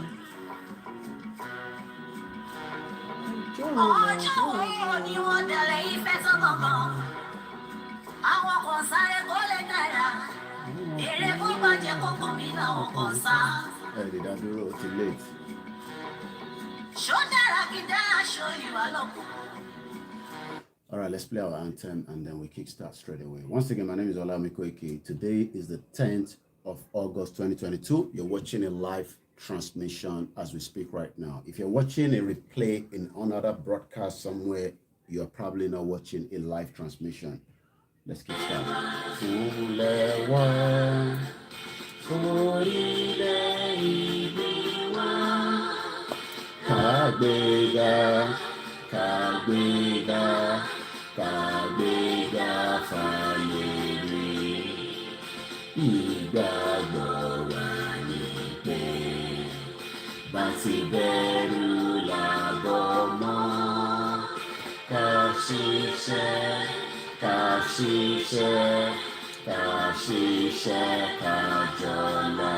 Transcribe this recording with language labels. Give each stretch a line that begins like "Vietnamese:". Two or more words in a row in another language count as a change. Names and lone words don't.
Yoruba: Ọjọ́ wo ni wọ́n dalẹ̀ ìfẹ́ sọ́kọ̀ọ̀kan? Àwọn kan sáré kó lè dára. Èrè kó bàjẹ́ kókó mi làwọn kan sá. Ẹ lè dá dúró, ó ti late. Ṣó dára kí dá aṣọ ìwà lọ́kùn?
English: All right, let's play our anthem and then we kickstart straight away. Once again, my name is Olamiko Ike. Today is the 10th of August 2022. You're watching a live transmission as we speak right now. If you're watching a replay in another broadcast somewhere, you're probably not watching a live transmission. Let's get started.
Yoruba: Kagbega, kagbega, kagbega fayere. Ìgbàgbọ́ wa ni pé bá ti bẹ̀rù làbọ̀ mọ́. Ká ṣiṣẹ́, ká ṣiṣẹ́, ká ṣiṣẹ́, ká jọlá.